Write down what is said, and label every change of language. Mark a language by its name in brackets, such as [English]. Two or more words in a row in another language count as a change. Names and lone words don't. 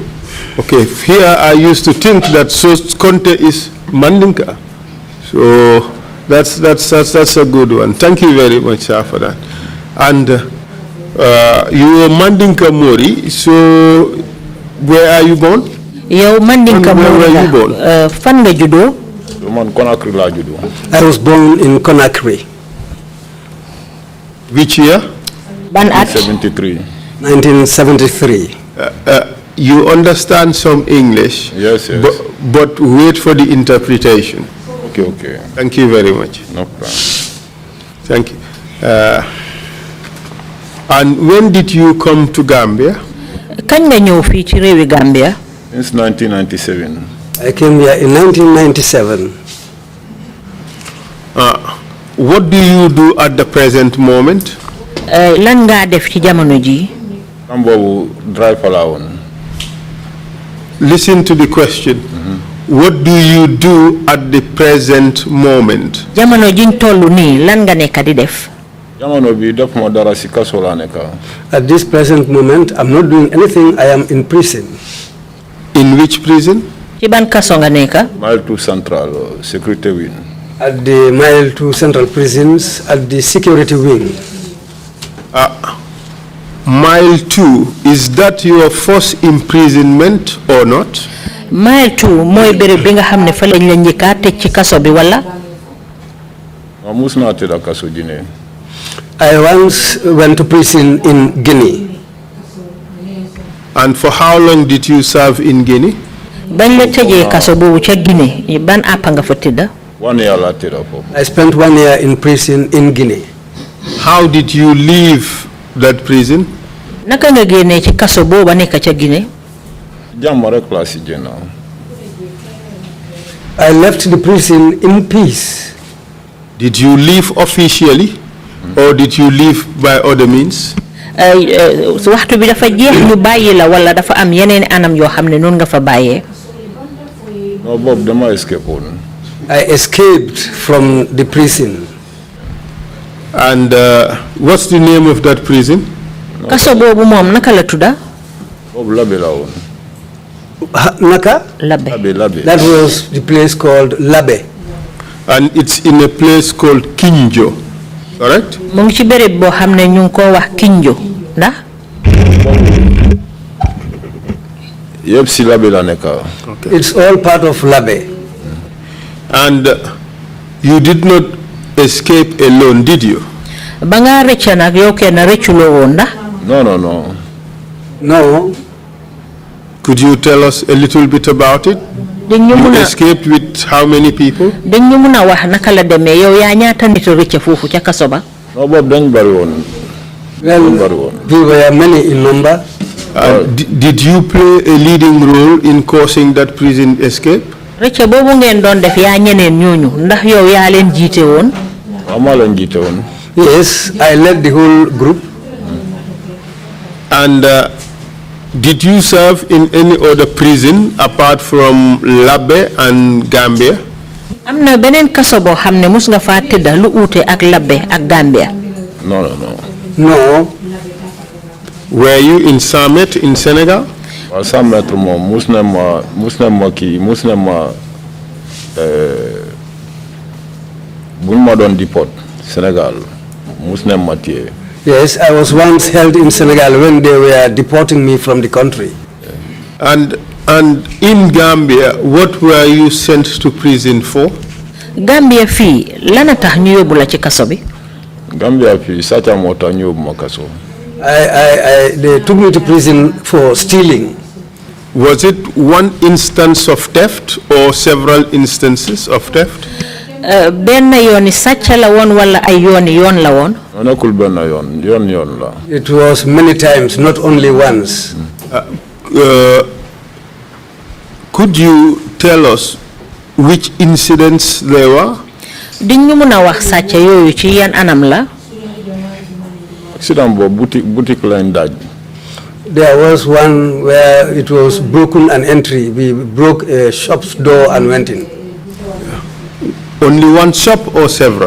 [English] Okay, here I used to think that Conte is Mandinka. So that's a good one. Thank you very much, sir, for that. And you are Mandinka Mori, so where are you born? [Wolof] Yow Mandinka Mori. [English] Where were you born? [Wolof] Fan nga judo? Man Conakry la judo. [English] I was born in Conakry. Which year? [Wolof] Ban at? [English] 73. 1973. You understand some English? Yes. But wait for the interpretation. Okay. Thank you very much. No problem. Thank you. And when did you come to Gambia? [Wolof] Kañ nga ñëw fii ci réewi Gambia? [English] Since 1997. I came here in 1997. What do you do at the present moment? [Wolof] Lan nga def ci jamono ji? Ambo driver la won. [English] Listen to the question. What do you do at the present moment? [Wolof] Jamono jiñ tollu nii lan nga nekk di def? Jamono bi def mo dara ci kaso la nekk. [English] At this present moment, I'm not doing anything. I am in prison. In which prison? [Wolof] Ci ban kaso nga nekk? [English] Mile 2 Central Security Wing. At the Mile 2 Central Prisons, at the security wing. Mile 2, is that your first imprisonment or not? [Wolof] Mile 2 mooy béréb bi nga xam ne fa lañ la njëkka tëj ci kaso bi wala? Ma mus naa tëdd kaso Guinée. [English] I once went to prison in Guinea. And for how long did you serve in Guinea? [Wolof] Bañ la tëjee kaso boobu ca Guinée ban àpp nga fa tëdda? 1 year la tëdd foofu. [English] I spent 1 year in prison in Guinea. How did you leave that prison? [Wolof] Naka nga génnee ci kaso booba nekk ca Guinée? Jàmm rek la si génn. [English] I left the prison in peace. Did you leave officially or did you leave by other means? [Wolof] Waxtu bi dafa jeex ñu bàyyi la wala dafa am yeneen anam yoo xam ne noonu nga fa bàyyee? No, Bob, dama escape woon. [English] I escaped from the prison. And what's the name of that prison? [Wolof] Kaso boobu moom naka la tudda? Bob Labe la woon. Naka? Labe. Labe. [English] That was the place called Labe. And it's in a place called Kinjo, correct? [Wolof] Mu ngi ci béréb boo xam ne ñu ngi ko wax Kinjo ndax? Yëpp si Labe la nekk. [English] It's all part of Labe. And you did not escape alone, did you? [Wolof] Ba nga rëcc nag yow kenn rëcculoo woon ndax? [English] No. No. Could you tell us a little bit about it? You escaped with how many people? [Wolof] Dañ ñu mun a wax naka la demee yow yaa ñaata nit rëcc foofu ca kaso ba? No, Bob, dañ bari woon. [English] Well, we were many in number. Did you play a leading role in causing that prison escape? [Wolof] Rëcc boobu ngeen doon def yaa ñeneen ñooñu ndax yow yaa leen jiite woon? Maa leen jiite woon. [English] Yes, I led the whole group. And did you serve in any other prison apart from Labe and Gambia? [Wolof] Am na beneen kaso boo xam ne mus nga faa tëdda lu uute ak Labe ak Gambia? [English] No. No. Were you in Samet in Senegal? [Wolof] Waaw Samet moom mus na ma buñ ma doon deport Sénégal mus na ma téye. [English] Yes, I was once held in Senegal when they were deporting me from the country. And in Gambia, what were you sent to prison for? [Wolof] Gambia fii lana tax ñu yóbbu la ci kaso bi? Gambia fii sàcca moo tax ñu yóbbu ma kaso. [English] They took me to prison for stealing. Was it one instance of theft or several instances of theft? [Wolof] benn yooni sàcc la woon wala ay yoon la woon? Nekkul benn yoon la. [English] It was many times, not only once. Could you tell us which incidents they were? [Wolof] Diñ ñu mëna wax sàcc yooyu ci yan anam la? Accident bo boutique lañ daj. [English] There was one where it was broken an entry. We broke a shop's door and went in. Only one shop or several?